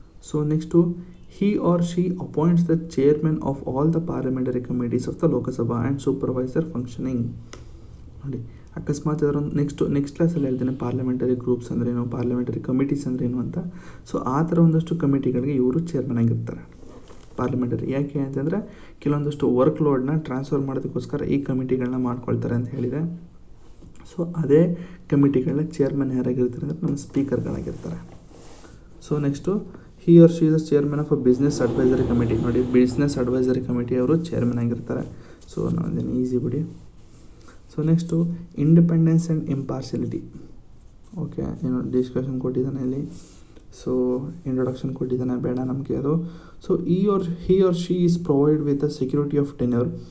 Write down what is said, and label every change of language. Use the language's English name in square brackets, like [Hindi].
[English] So next, he or she appoints the chairman of all the parliamentary committees of the Lok Sabha and supervise their functioning. [Kannada] ನೋಡಿ, ಅಕಸ್ಮಾತ್ ಅದರ next ಕ್ಲಾಸಲ್ಲಿ ಹೇಳ್ತೇನೆ parliamentary groups ಅಂದ್ರೇನು, parliamentary committees ಅಂದ್ರೇನು ಅಂತ. So ಆ ಥರ ಒಂದಷ್ಟು ಕಮಿಟಿಗಳಿಗೆ ಇವರು ಚೇರ್ಮನ್ ಆಗಿರ್ತಾರೆ ಪಾರ್ಲಿಮೆಂಟರಿ. ಯಾಕೆ ಅಂತಂದರೆ ಕೆಲವೊಂದಷ್ಟು ವರ್ಕ್ ಲೋಡ್ನ ಟ್ರಾನ್ಸ್ಫರ್ ಮಾಡೋದಕ್ಕೋಸ್ಕರ ಈ ಕಮಿಟಿಗಳನ್ನ ಮಾಡ್ಕೊಳ್ತಾರೆ ಅಂತ ಹೇಳಿದೆ. ಸೊ ಅದೇ ಕಮಿಟಿಗಳ ಚೇರ್ಮನ್ ಯಾರಾಗಿರ್ತಾರೆ ಅಂದರೆ ನಮ್ಮ ಸ್ಪೀಕರ್ಗಳಾಗಿರ್ತಾರೆ. [English] So next, he or she is the chairman of a business advisory committee. [Kannada] ನೋಡಿ, ಬಿಸ್ನೆಸ್ ಅಡ್ವೈಸರಿ ಕಮಿಟಿ ಅವರು ಚೇರ್ಮನ್ ಆಗಿರ್ತಾರೆ. ಸೊ ನಾವೇನು ಈಸಿ ಬಿಡಿ. [English] So next, independence and impartiality. Okay, [Kannada] ಏನು ಡಿಸ್ಕಷನ್ ಕೊಟ್ಟಿದ್ದಾನೆ ಇಲ್ಲಿ, ಸೊ ಇಂಟ್ರೊಡಕ್ಷನ್ ಕೊಟ್ಟಿದ್ದಾನೆ, ಬೇಡ ನಮಗೆ ಅದು. [English] so he or she is provided with the security of tenure